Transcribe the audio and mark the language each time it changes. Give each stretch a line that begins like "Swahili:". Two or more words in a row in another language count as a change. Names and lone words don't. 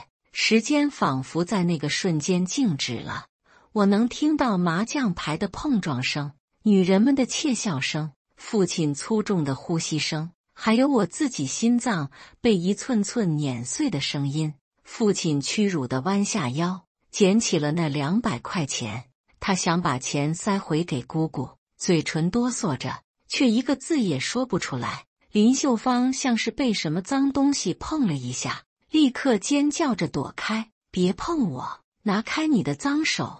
Chinese: 時間仿佛在那個瞬間靜止了，我能聽到麻將牌的碰撞聲，女人們的竊笑聲，父親粗重的呼吸聲，還有我自己心臟被一寸寸碾碎的聲音。父親屈辱地彎下腰，撿起了那200塊錢。他想把錢塞回給姑姑，嘴唇哆嗦着，卻一個字也說不出來。林秀芳像是被什麼髒東西碰了一下，立刻尖叫着躲開：“別碰我，拿開你的髒手！”